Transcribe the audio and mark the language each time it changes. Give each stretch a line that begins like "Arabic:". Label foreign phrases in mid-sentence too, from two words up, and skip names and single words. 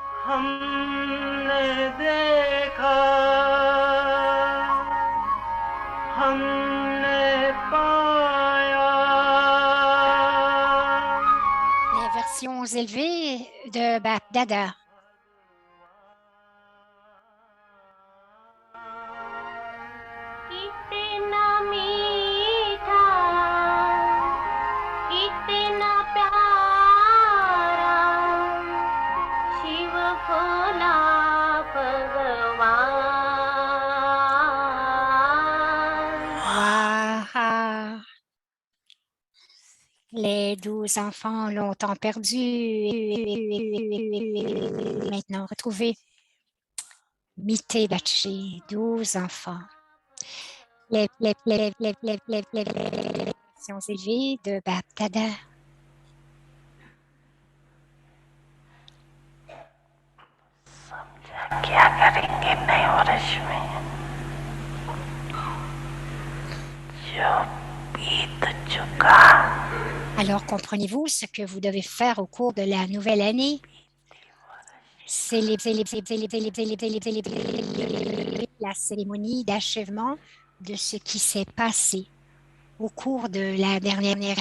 Hindi: हमने देखा हमने पाया
French: Les versions élevées de Dada.
Hindi: कितना मीठा कितना प्यारा शिव भोला भगवान Waouh!
French: Les 12 enfants longtemps perdus, maintenant retrouvés. Mité Bachi, 12 enfants. Les versions élevées de Dada.
Hindi: क्या करेंगे नए वर्ष में जो बीत चुका
French: Alors, comprenez-vous ce que vous devez faire au cours de la nouvelle année? Célébrer la cérémonie d'achèvement de ce qui s'est passé au cours de la dernière